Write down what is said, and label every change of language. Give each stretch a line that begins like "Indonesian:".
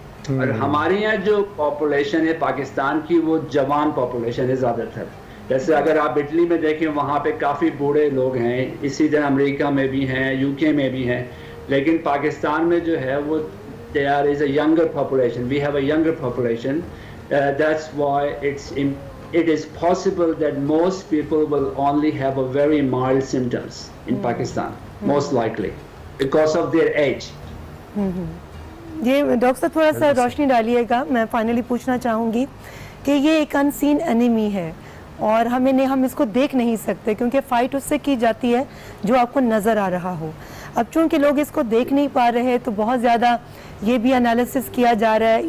Urdu: اور ہمارے یہاں جو پاپولیشن ہے پاکستان کی وہ جوان پاپولیشن ہے زیادہ تر. جیسے اگر آپ اٹلی میں دیکھیں وہاں پہ کافی بوڑھے لوگ ہیں اسی طرح امریکہ میں بھی ہیں یو کے میں بھی ہیں. لیکن پاکستان میں جو ہے وہ
English: there is a younger population. We have a younger population. That's why it is possible that most people will only have a very mild symptoms in Pakistan, most likely, because of their age.
Urdu: یہ doctor صاحب تھوڑا سا روشنی ڈالیے گا. میں finally پوچھنا چاہوں گی کہ یہ ایک انسین انیمی ہے اور ہم اس کو دیکھ نہیں سکتے کیونکہ فائٹ اس سے کی جاتی ہے جو آپ کو نظر آ رہا ہو. اب چونکہ لوگ اس کو دیکھ نہیں پا رہے تو بہت زیادہ یہ بھی انالیسس کیا جا رہا ہے.